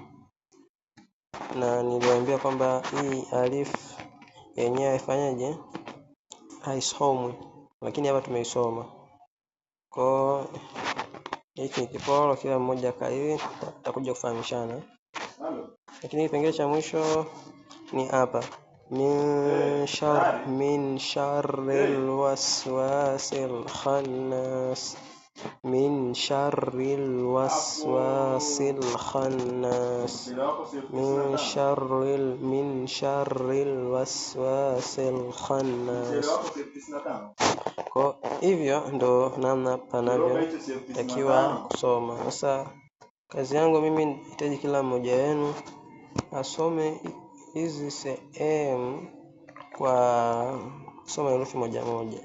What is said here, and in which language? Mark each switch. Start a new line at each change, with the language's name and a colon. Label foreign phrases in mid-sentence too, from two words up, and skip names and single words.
Swahili: Na niliwaambia kwamba hii alif yenyewe haifanyaje, haisomwi, lakini hapa tumeisoma. Kwa hiki ni kiporo, kila mmoja kaili, tutakuja kufahamishana. Lakini kipengele cha mwisho ni hapa,
Arabic: من شر الوسواس الخناس, من شر الوسواس الخناس, من شر الوسواس الخناس.
Swahili: Kwa hivyo ndo namna panavyotakiwa kusoma. Sasa kazi yangu mimi nahitaji kila mmoja wenu asome hizi sehemu kwa kusoma herufi moja moja.